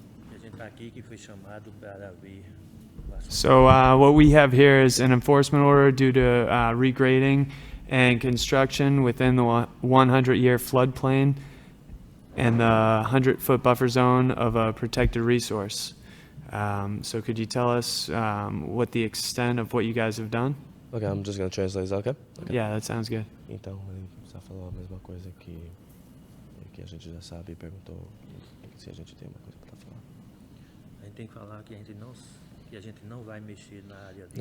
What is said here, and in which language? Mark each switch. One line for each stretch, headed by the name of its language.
Portuguese: A gente está aqui que foi chamado para ver.
English: So what we have here is an enforcement order due to regrading and construction within the 100-year floodplain and the 100-foot buffer zone of a protected resource. So could you tell us what the extent of what you guys have done? Okay, I'm just going to translate. Is that okay? Yeah, that sounds good.
Portuguese: Então, ele só falou a mesma coisa que a gente já sabe e perguntou se a gente tem uma coisa para falar. A gente tem que falar que a gente não vai mexer na área de